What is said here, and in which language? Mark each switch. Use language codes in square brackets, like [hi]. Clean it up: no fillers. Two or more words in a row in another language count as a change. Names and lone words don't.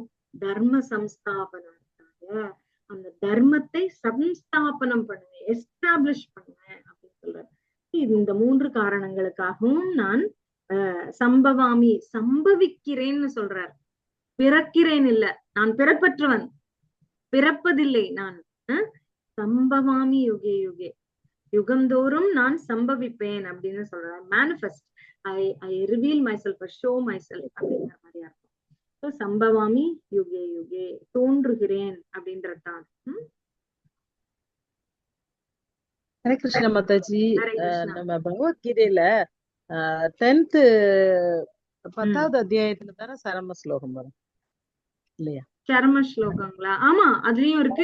[sa] धर्म संस्थापनम्, [ta] அந்த தர்மத்தை சம்ஸ்தாபனம் பண்ணுவேன், எஸ்டாப்ளிஷ் பண்ணுவேன் அப்படின்னு சொல்றாரு. இந்த 3 காரணங்களுக்காகவும் நான் சம்பவாமி, சம்பவிக்கிறேன்னு சொல்றார். பிறக்கிறேன் இல்ல, நான் பிறப்பற்றவன், பிறப்பதில்லை நான். [sa] संभवामि युगे युगे, [ta] யுகந்தோறும் நான் சம்பவிப்பேன் அப்படின்னு சொல்றார். [en] manifest, I reveal myself, show myself அப்படிங்கிற மாதிரியா இருக்கும். [sa] संभवामि युगे युगे, [ta] தோன்றுகிறேன் அப்படின்றதுதான். ஹரே கிருஷ்ண மாதாஜி. நம்ம பகவத்கீதையில 10th 10வது அத்தியாயத்துல தானே சரம ஸ்லோகம் வரும் இல்லையா? சரம ஸ்லோகங்களா? ஆமா, அதுலயும் இருக்கு.